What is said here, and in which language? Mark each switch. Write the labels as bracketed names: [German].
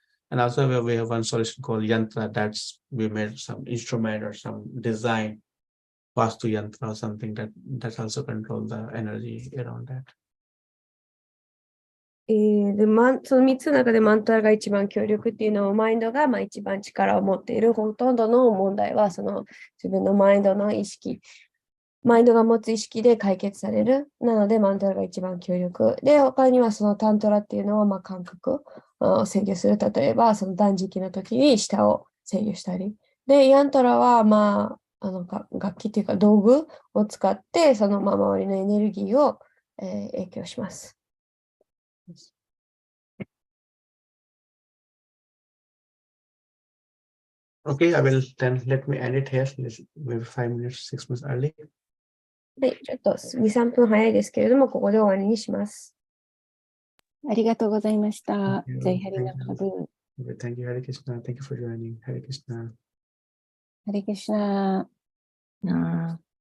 [English] And also we have one solution called yantra, that's we made some instrument or some design, vastu yantra or something that also control the energy around that. [Japanese] でその3つの中でマントラが一番強力っていうのをマインドが一番力を持っている。ほとんどの問題はその自分のマインドの意識、マインドが持つ意識で解決される。なのでマントラが一番強力。で、他にはそのタントラっていうのは感覚を制御する。例えばその断食の時に舌を制御したり。で、ヤントラは楽器っていうか道具を使ってその周りのエネルギーを、影響します。 [English] Okay, I will then let me end it here. Maybe 5 minutes, 6 minutes early. [Japanese] はい、ちょっと2、3分早いですけれども、ここで終わりにします。ありがとうございました。 [English] Thank you. [Japanese] ジャイハリナム。 [English] Thank you, Hare Krishna. Thank you for joining. Hare Krishna. [Japanese] ハレクリシュナ。